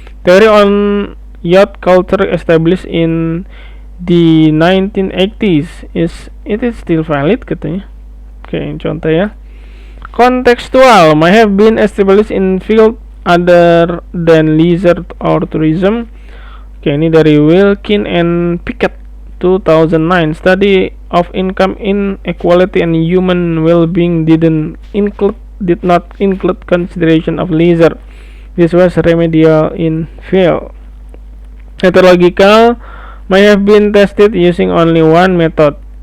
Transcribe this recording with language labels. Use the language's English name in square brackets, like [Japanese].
[English] Theory on yacht culture established in the 1980s is still valid katanya. [Indonesian] Oke, contoh ya. [English] Contextual may have been established in field other than leisure or tourism. [Indonesian] Oke, ini dari Wilkin and Pickett 2009. [English] Study of income inequality and human well-being did not include consideration of leisure. This was remedial in field. Methodological may have been tested using only one method.